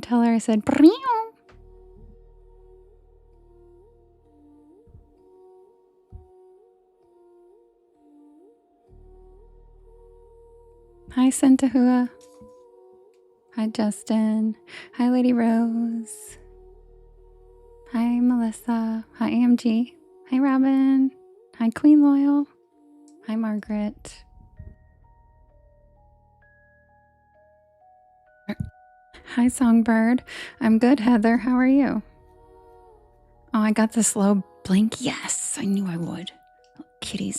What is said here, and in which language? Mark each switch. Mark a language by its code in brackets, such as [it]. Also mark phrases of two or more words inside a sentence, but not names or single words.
[en] Tell her I said, Brew. Hi, Sentahua. Hi, Justin. Hi, Lady Rose. Hi, Melissa. Hi, AMG. Hi, Robin. Hi, Queen Loyal. Hi, Margaret. Hi, Songbird. I'm good, Heather. How are you? Oh, I got the slow blink. Yes, I knew I would. Kitties.